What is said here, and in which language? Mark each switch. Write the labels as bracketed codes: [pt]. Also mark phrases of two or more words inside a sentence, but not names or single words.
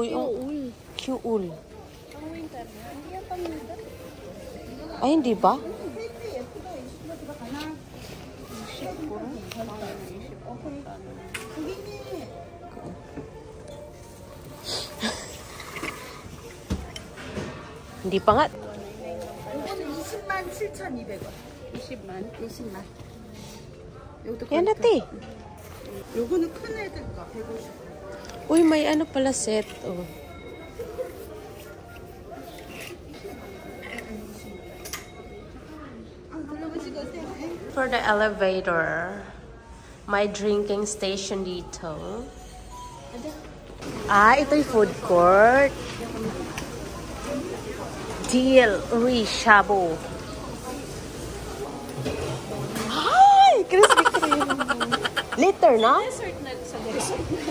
[tl] Q-ul. Ay, hindi ba? Hindi pa nga. [ko] 207,200원. 20만. [tl] Yan natin. [ko] 요거는 큰 애들가 150. [tl] Uy, may ano pala set. Oh. [en] For the elevator, may drinking station dito. [tl] Ito'y food court. Deal Shabu. Hi! Krispy Kreme. [en] Later, no? [tl] Dessert na sa dessert.